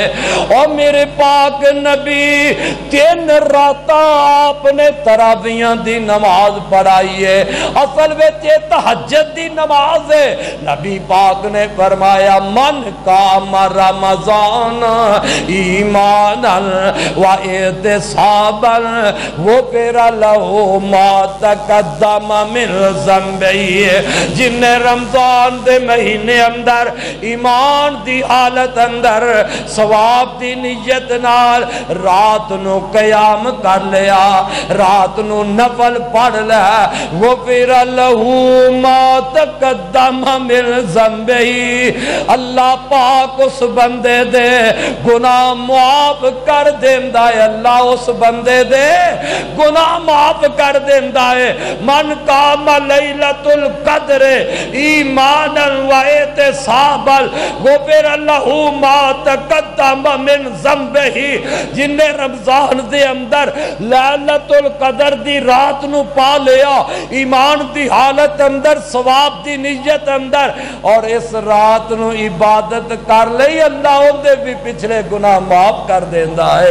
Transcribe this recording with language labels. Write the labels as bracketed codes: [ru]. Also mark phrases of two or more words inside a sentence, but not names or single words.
[pa] اوہ میرے پاک نبی 3 راتاں آپ نے تراویح دی نماز پڑھائی اے. اصل وچ تہجد دی نماز اے. نبی پاک نے فرمایا [ar] من قام رمضان إيمانا واحتسابا غفر له ما تقدم من ذنبه. [pa] جنہاں رمضان دے مہینے اندر ایمان دی حالت اندر ثواب دی نیت نال رات نوں قیام کر لیا رات نوں نفل پڑھ لیا [ar] غفر له ما تقدم من ذنبه. [pa] اللہ پاک اس بندے دے گناہ معاف کر دیندا اے. اللہ اس بندے دے گناہ معاف کر دیندا اے. [ar] من قام ليلة القدر إيمانا واحتسابا غفر له ما تقدم من ذنبه. [pa] جنہاں رمضان دے اندر لیلۃ القدر دی رات نوں پا لیا ایمان دی حالت اندر ثواب دی نیت اندر اور اس رات نوں عبادت کر لئی اللہ اوہدے وی پچھلے گناہ معاف کر دیندا اے.